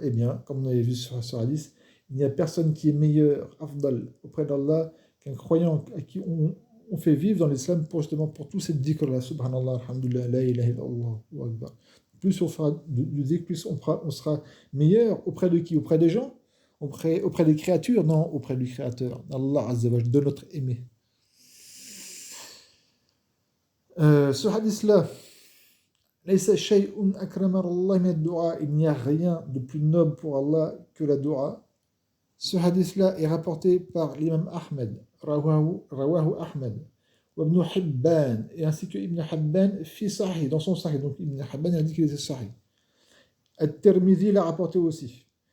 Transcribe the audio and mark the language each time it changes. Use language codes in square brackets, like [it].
[fr] Eh bien, comme on avait vu sur hadith, il n'y a personne qui est meilleur, afdal, auprès d'Allah, qu'un croyant à qui on fait vivre dans l'islam pour tous ces dhikr-là. [ar] Subhanallah, alhamdulillah, la ilaha illallah, wa akbar. [fr] Plus on fera du dhikr, plus on sera meilleur auprès de qui? Auprès des gens? Auprès des créatures? Non, auprès du Créateur, Allah [ar] Azza wa Jalla, [fr] de notre aimé. Ce hadith-là, [ar] ليس شيء أكرم الله من الدعاء. [fr] Il n'y a rien de plus noble pour Allah que la dua. Ce hadith-là est rapporté par l'imam Ahmed, [ar] Rawahu Ahmed, wa Ibn Hibban, [fr] et ainsi que Ibn Hibban [ar] fi Sahih, [fr] dans son Sahih. Donc Ibn Hibban a dit qu'il était Sahih. At-Tirmidhi l'a rapporté aussi.